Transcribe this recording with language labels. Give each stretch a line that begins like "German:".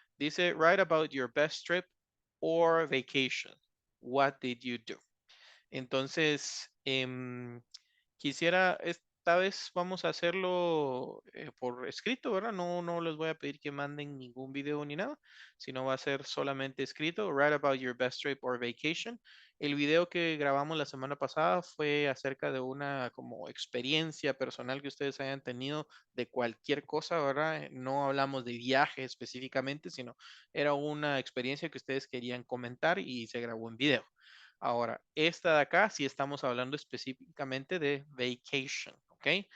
Spanish: Dice,
English: write about your best trip or vacation. What did you do?
Spanish: Entonces, quisiera, esta vez vamos a hacerlo por escrito, ¿verdad? No les voy a pedir que manden ningún video ni nada, sino va a ser solamente escrito.
English: Write about your best trip or vacation.
Spanish: El video que grabamos la semana pasada fue acerca de una como experiencia personal que ustedes hayan tenido de cualquier cosa, ¿verdad? No hablamos de viaje específicamente, sino era una experiencia que ustedes querían comentar y se grabó en video. Ahora, esta de acá sí estamos hablando específicamente de vacation, ¿ok?